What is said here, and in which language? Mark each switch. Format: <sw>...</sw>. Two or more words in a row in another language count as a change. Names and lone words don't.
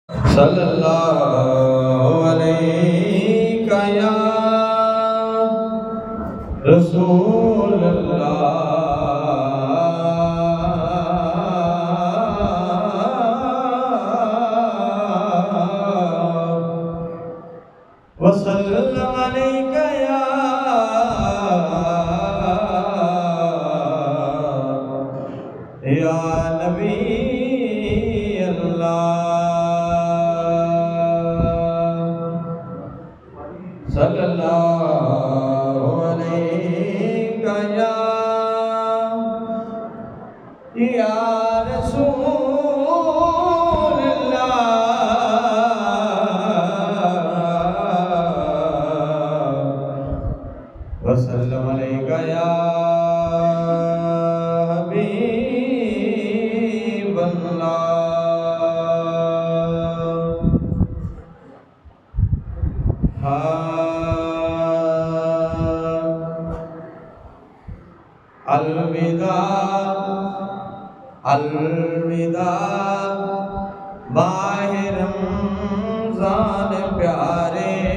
<ar>صلى الله عليك يا رسول الله وسلم عليك يا نبي الله صلى الله عليك يا رسول الله وسلم عليك يا حبيب الله.</ar> <ur>الوداع الوداع ماہِ رمضان پیارے,</ur>